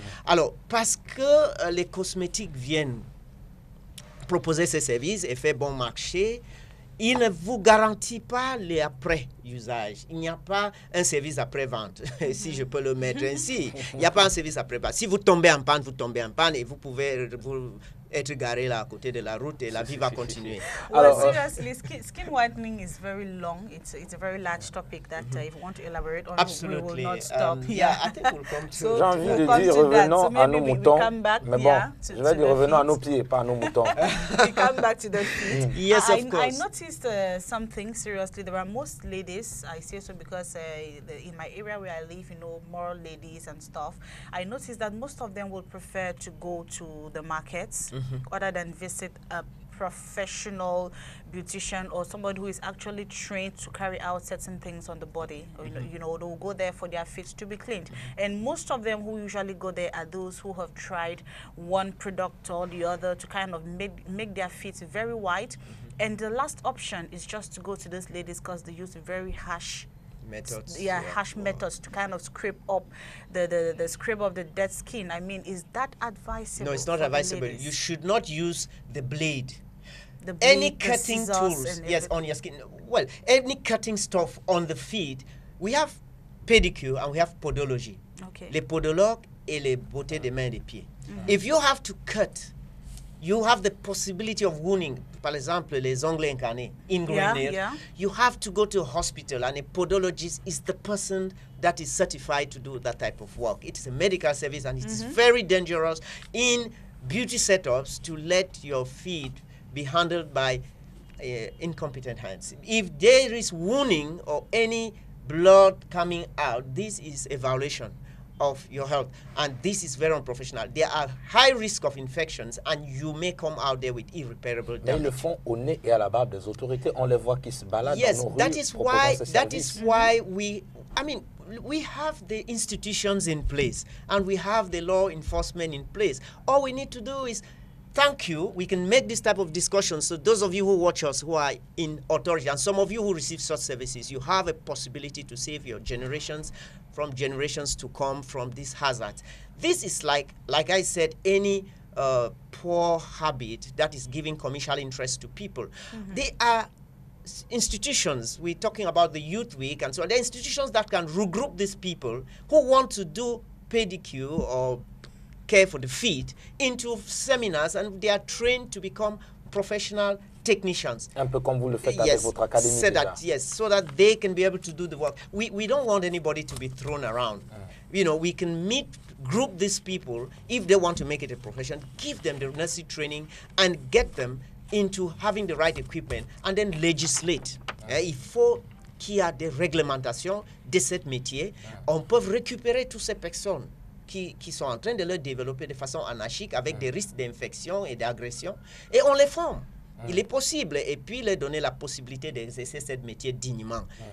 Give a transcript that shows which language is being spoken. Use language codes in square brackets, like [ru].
[fr] Alors, parce que les cosmétiques viennent proposer ces services et faire bon marché, il ne vous garantit pas les après-usages. Il n'y a pas un service après-vente, si je peux le mettre ainsi. Il n'y a pas un service après-vente. Si vous tombez en panne, vous tombez en panne et vous pouvez être garé là à côté de la route et la vie va continuer. [en] Well, seriously, skin whitening is very long. It's a very large topic that if you want to elaborate on, we will not stop. Yeah, I think we'll come to. [fr] J'ai envie de dire revenons à nos moutons, mais bon, je vais dire revenons à nos pieds, pas à nos moutons. [en] We come back to the feet. Yes, of course. I noticed something, seriously, there are most ladies, I say so because in my area where I live, you know, more ladies and stuff, I noticed that most of them would prefer to go to the markets other than visit a professional beautician or somebody who is actually trained to carry out certain things on the body. Or, you know, they'll go there for their feet to be cleaned. And most of them who usually go there are those who have tried one product or the other to kind of make their feet very white. And the last option is just to go to those ladies because they use very harsh methods. Yeah, harsh methods to kind of scrape up the scrape of the dead skin. I mean, is that advisable? No, it's not advisable. You should not use the blade. The Any cutting tools, yes, on your skin. Well, any cutting stuff on the feet. We have pedicure and we have podology. Okay. [fr] Les podologues et les beautés des mains et des pieds. [en] If you have to cut, you have the possibility of wounding, [fr] par exemple, les ongles incarnés, [en] ingrained. You have to go to a hospital, and a podologist is the person that is certified to do that type of work. It is a medical service, and it is very dangerous in beauty setups to let your feet be handled by incompetent hands. If there is wounding or any blood coming out, this is a violation of your health, and this is very unprofessional. There are high risk of infections, and you may come out there with irreparable damage. [fr] Mais ils le font au nez et à la barbe des autorités. On les voit qui se baladent [en] yes, [fr] dans nos [en] that [fr] rues. [en] Is why, that is why we have the institutions in place, and we have the law enforcement in place. All we need to do is thank you. We can make this type of discussion. So those of you who watch us who are in authority, and some of you who receive such services, you have a possibility to save your generations from generations to come from these hazards. This is like I said, any poor habit that is giving commercial interest to people. They are institutions. We're talking about the Youth Week, and so there are institutions that can regroup these people who want to do pedicure or care for the feet into seminars, and they are trained to become professional technicians. [fr] Un peu comme vous le faites avec votre académie déjà. [en] So that they can be able to do the work. We don't want anybody to be thrown around. You know, we can group these people if they want to make it a profession, give them the necessary training, and get them into having the right equipment, and then legislate. [fr] Il faut qu'il y ait des réglementations de ce métier. On peut récupérer toutes ces personnes qui sont en train de le développer de façon anarchique avec des risques d'infection et d'agression, et on les forme. Il est possible, et puis leur donner la possibilité d'exercer ce métier dignement.